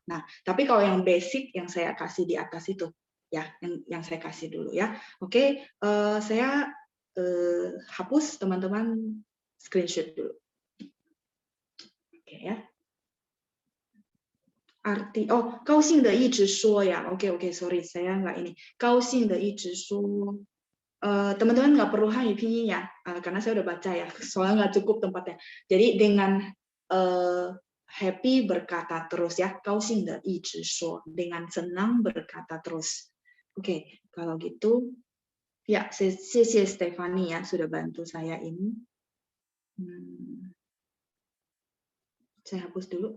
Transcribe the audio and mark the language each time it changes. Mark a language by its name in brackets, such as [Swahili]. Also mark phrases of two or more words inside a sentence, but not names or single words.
[Indonesian] Nah, tapi kalau yang basic yang saya kasih di atas itu, ya, yang saya kasih dulu ya. Oke, saya hapus teman-teman screenshot dulu. Oke ya. Arti, [Chinese] 高兴的一直说 ya. [Indonesian] Oke, sorry, saya nggak ini. [Chinese] 高兴的一直说. [Indonesian] Teman-teman nggak perlu Hanyu Pinyin ya, karena saya udah baca ya, soalnya nggak cukup tempatnya. Jadi dengan happy berkata terus ya, [Chinese] 高兴的一直说, [Indonesian] dengan senang berkata terus. Oke, kalau gitu, ya, 谢谢 Stephanie ya sudah bantu saya ini. Saya hapus dulu.